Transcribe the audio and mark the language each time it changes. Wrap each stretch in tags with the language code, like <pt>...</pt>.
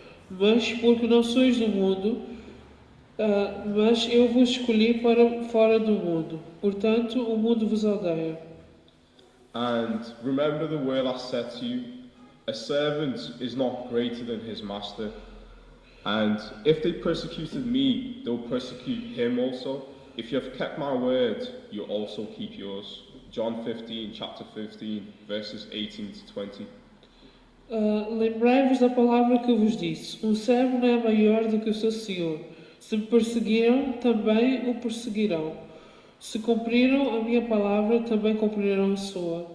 <pt>Mas porque não sois do mundo, mas eu vos escolhi para fora do mundo. Portanto, o mundo vos odeia.</pt> <en>And remember the word I said to you, a servant is not greater than his master. And if they persecuted me, they'll persecute him also. If you have kept my word, you also keep yours. John 15, chapter 15, verses 18 to 20.</en> <pt>Lembrai-vos da palavra que eu vos disse: um servo não é maior do que o seu senhor. Se me perseguiram, também o perseguirão. Se cumpriram a minha palavra, também cumprirão a sua.</pt>